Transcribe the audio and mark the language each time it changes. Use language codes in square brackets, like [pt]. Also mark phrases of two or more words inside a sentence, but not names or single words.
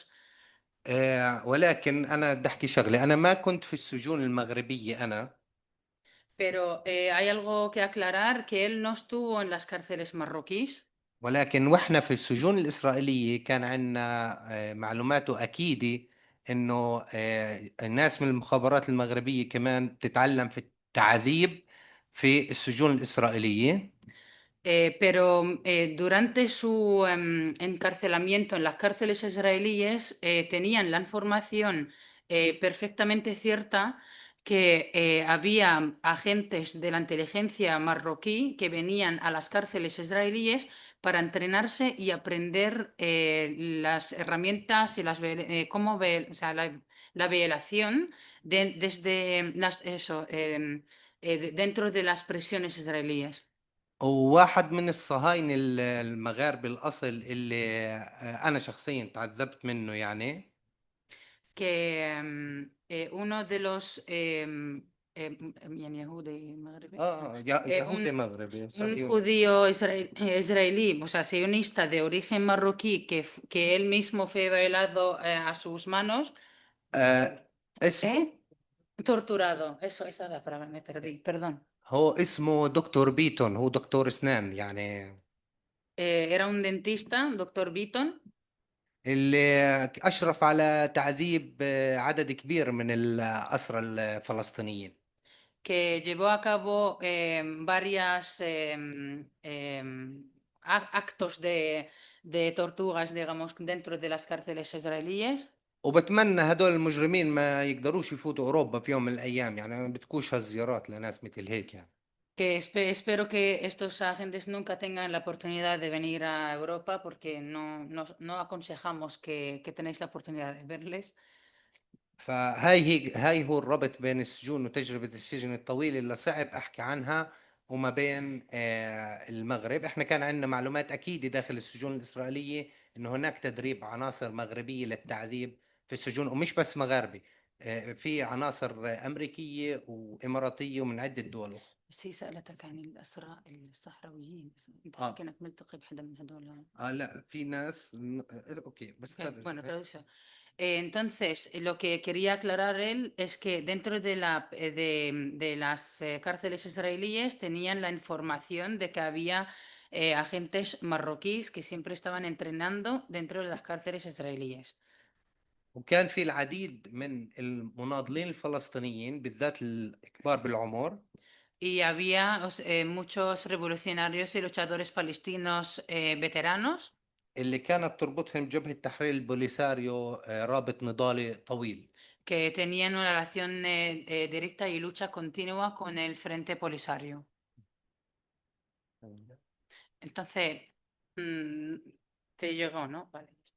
[ar] ولكن أنا بدي أحكي شغلة، أنا ما كنت في السجون المغربية أنا. [es] Pero hay algo que aclarar, que él no estuvo en las cárceles marroquíes. [ar] ولكن وإحنا في السجون الإسرائيلية كان عندنا معلومات أكيدة إنه الناس من المخابرات المغربية كمان بتتعلم في التعذيب في السجون الإسرائيلية. [es] Pero durante su encarcelamiento en las cárceles israelíes tenían la información perfectamente cierta que había agentes de la inteligencia marroquí que venían a las cárceles israelíes para entrenarse y aprender las herramientas y cómo o sea, la violación desde dentro de las prisiones israelíes. [ar] وواحد من الصهاينة المغاربة الأصل اللي أنا شخصيا تعذبت منه يعني. [es] Que uno de los [ar] يعني يهودي مغربي يهودي مغربي [es] un [ar] صهيوني. [es] judío israelí, o sea, sionista de origen marroquí que él mismo fue violado a sus manos. [ar] اسمه [es] Torturado, esa es la palabra, me perdí, perdón. [ar] هو اسمه دكتور بيتون، هو دكتور أسنان يعني. [es] Era un dentista, doctor Beaton, [ar] اللي أشرف على تعذيب عدد كبير من الأسرى الفلسطينيين. [es] que llevó a cabo varias actos de tortugas, digamos, dentro de las cárceles israelíes. [ar] وبتمنى هدول المجرمين ما يقدروش يفوتوا أوروبا في يوم من الأيام، يعني ما بتكونش هالزيارات لناس مثل هيك يعني. [es] Que espero que estos agentes nunca tengan la oportunidad de venir a Europa porque no aconsejamos que tenéis la oportunidad de verles. [ar] هاي هو الربط بين السجون وتجربة السجن الطويلة اللي صعب أحكي عنها وما بين المغرب. احنا كان عندنا معلومات أكيدة داخل السجون الإسرائيلية إنه هناك تدريب عناصر مغربية للتعذيب في السجون، ومش بس مغاربة، في عناصر أمريكية وإماراتية ومن عدة دول أخرى. بس هي سألتك عن الأسرى الصحراويين، انت آه. كأنك ملتقي بحدا من هدول. لا في ناس اوكي بس [es] Ok, bueno, traducción. Entonces, lo que quería aclarar él es que dentro de las cárceles israelíes tenían la información de que había agentes marroquíes que siempre estaban entrenando dentro de las cárceles israelíes. [ar] وكان في العديد من المناضلين الفلسطينيين بالذات الكبار بالعمر [es] Y había muchos revolucionarios y luchadores palestinos veteranos [ar] اللي كانت تربطهم جبهة تحرير البوليساريو رابط نضالي طويل. [es] que tenían una relación directa y lucha continua con el Frente Polisario. Entonces, te llegó, ¿no? Vale.